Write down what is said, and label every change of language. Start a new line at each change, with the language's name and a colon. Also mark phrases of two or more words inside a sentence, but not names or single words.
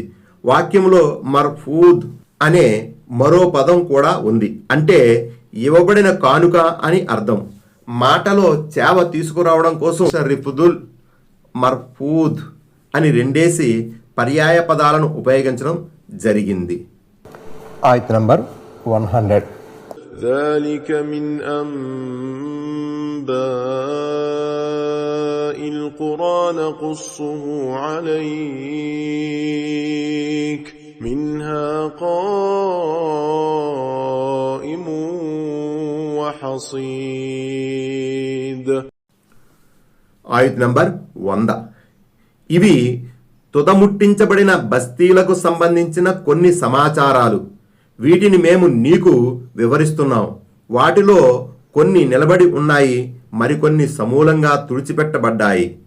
Telugu: వాక్యంలో మర్ఫూద్ అనే మరో పదం కూడా ఉంది, అంటే ఇవ్వబడిన కానుక అని అర్థం. మాటలో చేవ తీసుకురావడం కోసం రిఫ్దుల్, మర్ఫూద్ అని రెండేసి పర్యాయ పదాలను ఉపయోగించడం జరిగింది. ఆయత్ నంబర్ 100.
Arabic: ذلك من أنباء القرى نقصه عليك منها قائم وحصيد.
Telugu: ఆయత్ నంబర్ 100. ఇవి తుదముట్టించబడిన బస్తీలకు సంబంధించిన కొన్ని సమాచారాలు. వీటిని మేము నీకు వివరిస్తున్నాం. వాటిలో కొన్ని నిలబడి ఉన్నాయి, మరికొన్ని సమూలంగా తుడిచిపెట్టబడ్డాయి.